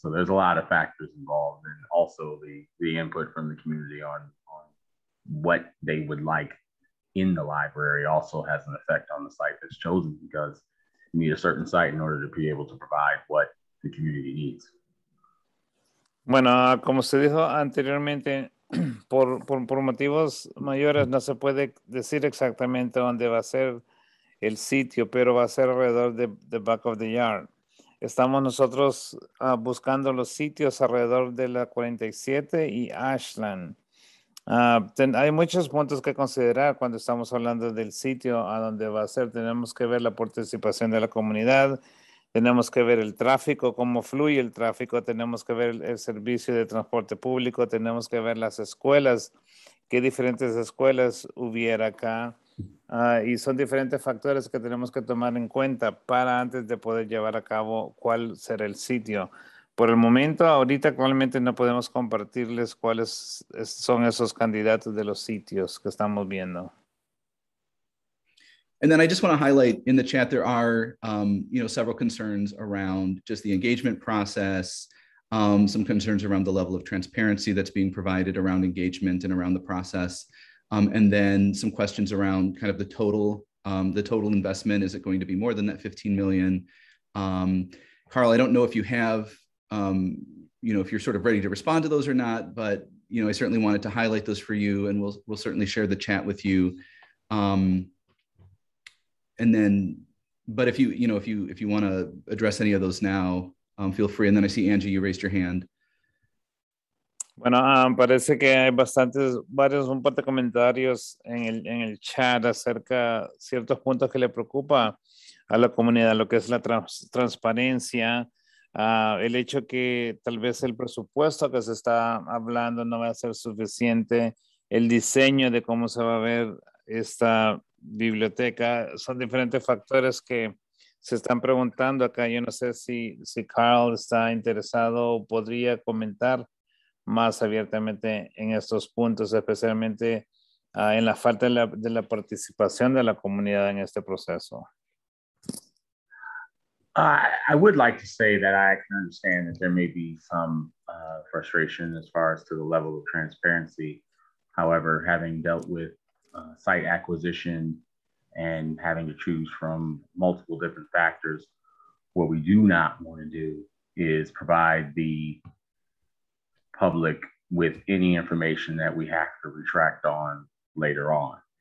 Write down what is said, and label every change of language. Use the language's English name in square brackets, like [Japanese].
[English] So there's a lot of factors involved, and also the input from the community on what they would like in the library also has an effect on the site that's chosen, because you need a certain site in order to be able to provide what the community needs. [Spanish] Bueno, como se dijo anteriormente, por motivos mayores no se puede decir exactamente dónde va a ser el sitio, pero va a ser alrededor de back of the yard. Estamos nosotros buscando los sitios alrededor de la 47 y Ashland. Hay muchos puntos que considerar cuando estamos hablando del sitio a donde va a ser. Tenemos que ver la participación de la comunidad, tenemos que ver el tráfico, cómo fluye el tráfico, tenemos que ver el servicio de transporte público, tenemos que ver las escuelas, qué diferentes escuelas hubiera acá. Y son diferentes factores que tenemos que tomar en cuenta para antes de poder llevar a cabo cuál será el sitio. Por el momento, ahorita actualmente no podemos compartirles cuáles son esos candidatos de los sitios que estamos viendo. [English] And then I just want to highlight in the chat, there are, several concerns around just the engagement process, some concerns around the level of transparency that's being provided around engagement and around the process. And then some questions around kind of the total investment. Is it going to be more than that 15 million? Carl, I don't know if you have, if you're sort of ready to respond to those or not, but, I certainly wanted to highlight those for you, and we'll certainly share the chat with you. And then, but if you want to address any of those now, feel free. And then I see, Angie, you raised your hand. [Spanish] Bueno, parece que hay un par de comentarios en el chat acerca de ciertos puntos que le preocupa a la comunidad, lo que es la transparencia, el hecho que tal vez el presupuesto que se está hablando no va a ser suficiente, el diseño de cómo se va a ver esta biblioteca. Son diferentes factores que se están preguntando acá. Yo no sé si Carl está interesado o podría comentar más abiertamente en estos puntos, especialmente en la falta de la participación de la comunidad en este proceso. [English] I would like to say that I can understand that there may be some frustration as far as to the level of transparency. However, having dealt with site acquisition and having to choose from multiple different factors, what we do not want to do is provide the public with any information that we have to retract on later on.